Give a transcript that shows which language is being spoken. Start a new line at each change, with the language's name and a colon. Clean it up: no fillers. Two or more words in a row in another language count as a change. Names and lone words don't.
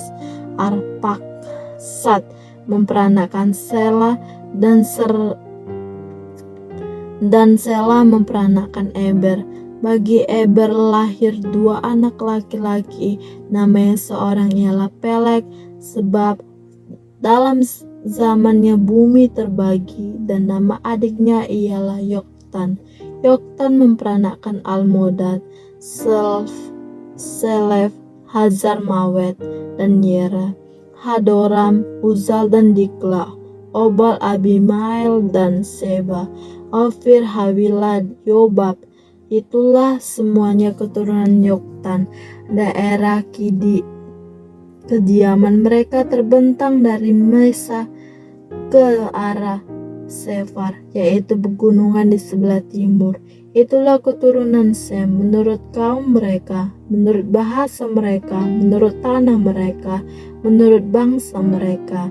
Indonesian: Arpaksad memperanakan Sela, dan Sela memperanakan Eber. Bagi Eber lahir 2 anak laki-laki, namanya seorang ialah Pelek, sebab dalam zamannya bumi terbagi, dan nama adiknya ialah Yoktan. Yoktan memperanakan Almodad, Selef, Hazar Mawet, dan Yera, Hadoram, Uzal, dan Dikla, Obal, Abimael, dan Seba, Ofir, Hawila, Yobab. Itulah semuanya keturunan Yoktan. Daerah kediaman mereka terbentang dari Mesa ke arah Sefar, yaitu pegunungan di sebelah timur. Itulah keturunan Sem menurut kaum mereka, menurut bahasa mereka, menurut tanah mereka, menurut bangsa mereka.